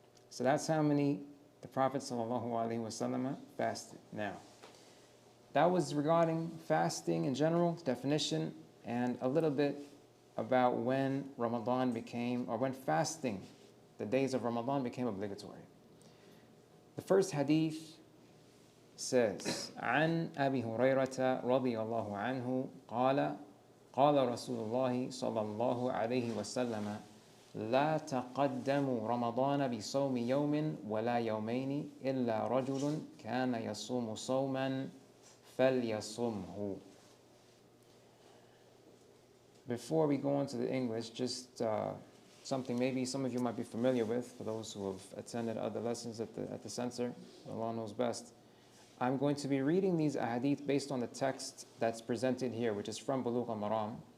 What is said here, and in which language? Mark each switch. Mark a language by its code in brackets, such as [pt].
[en] So that's how many the Prophet ﷺ fasted. Now, that was regarding fasting in general, definition, and a little bit about when Ramadan became, or when fasting, the days of Ramadan became obligatory. [ar] The first hadith says, عن أبي هريرة رضي الله عنه قال قال رسول الله صلى الله عليه وسلم لا تقدموا رمضان بصوم يوم ولا يومين إلا رجل كان يصوم صوما فليصمه. [en] Before we go on to the English, just something maybe some of you might be familiar with, for those who have attended other lessons at the center, Allah knows best. I'm going to be reading these ahadith based on the text that's presented here, which is from Bulughul al-Maram.